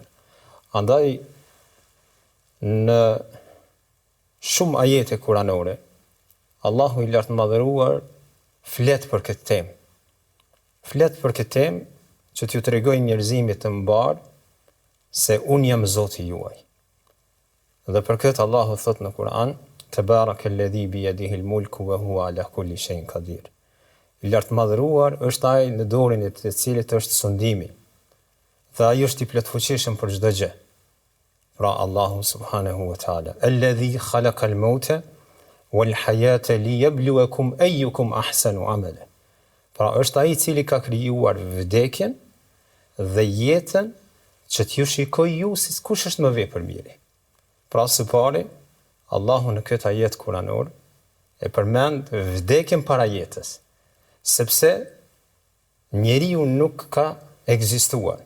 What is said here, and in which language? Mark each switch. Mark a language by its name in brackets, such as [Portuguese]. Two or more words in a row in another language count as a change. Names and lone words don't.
[Albanian] Andaj në shumë ajete kuranore, Allahu i lartë madhëruar flet për këtë temë. Flet për këtë temë që t'ju tregoj njerëzimit të mbar se unë jam Zoti juaj. Dhe për këtë Allahu thot në Kur'an, [Arabic] تبارك الذي بيده الملك وهو على كل شيء قدير. [Albanian] I lartë madhëruar është ai në dorën e të cilit është sundimi. Dhe ai është i plotfuqishëm për çdo gjë. [Arabic] Pra الله سبحانه وتعالى، الذي خلق الموت والحياة ليبلوكم أيكم أحسن عملا. [Albanian] Pra është ai i cili ka krijuar vdekjen dhe jetën që t'ju shikoj ju si kush është më vepër miri. Pra së pari, Allahu në këtë ajet kuranor e përmend vdekjen para jetës, sepse njeriu nuk ka ekzistuar.